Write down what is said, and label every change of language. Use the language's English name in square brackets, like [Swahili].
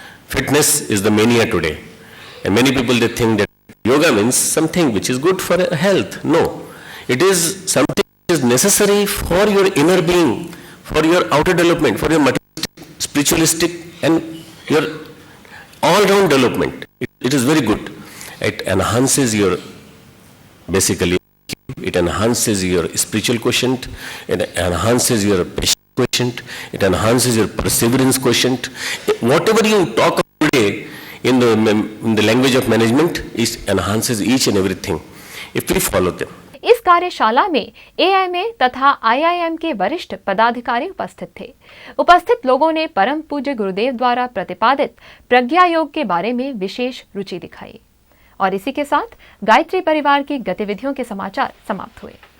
[English] Fitness is the mania today, and many people they think that yoga means something which is good for health. No, it is something which is necessary for your inner being, for your outer development, for your spiritualistic and your all-round development. It is very good. It enhances your, basically, it enhances your spiritual quotient, it enhances your patience quotient, it enhances your perseverance quotient. Whatever you talk about today in the language of management, it enhances each and everything if we follow them. [Hindi] इस कार्यशाला में AIMA तथा IIM के वरिष्ठ पदाधिकारी उपस्थित थे। उपस्थित लोगों ने परम पूज्य गुरुदेव द्वारा प्रतिपादित प्रज्ञा योग के बारे में विशेष रुचि दिखाई। और इसी के साथ गायत्री परिवार की गतिविधियों के समाचार समाप्त हुए।